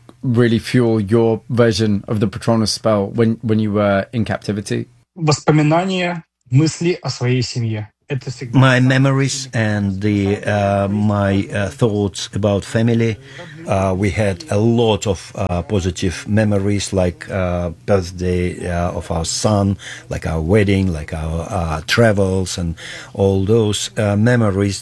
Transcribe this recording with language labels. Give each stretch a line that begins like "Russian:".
English: really fuel your version of the Patronus spell when you were in captivity?
Russian: Воспоминания, мысли о своей семье.
English: My memories and my thoughts about family. We had a lot of positive memories, like birthday of our son, like our wedding, like our travels, and all those memories.